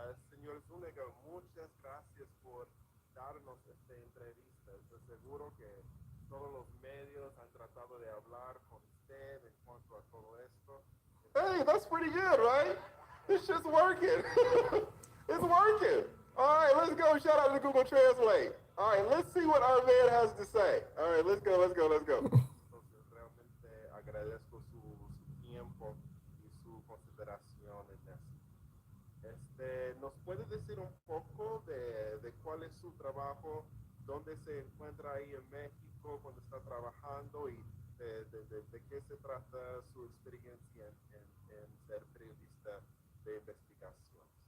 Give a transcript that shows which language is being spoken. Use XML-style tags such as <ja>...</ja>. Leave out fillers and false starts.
<es>Señor Zuniga, muchas gracias por darnos esta entrevista. Estoy seguro que todos los medios han tratado de hablar con usted en cuanto a todo esto.</es> <en>Hey, that's pretty good, right? This shit's working. It's working. All right, let's go. Shout out to Google Translate. All right, let's see what our man has to say. All right, let's go.</en> <es>Entonces, realmente agradezco su tiempo y su consideración en esto. ¿Nos puede decir un poco de cuál es su trabajo, dónde se encuentra ahí en México, cuando está trabajando y de qué se trata su experiencia en ser periodista de investigación?</es>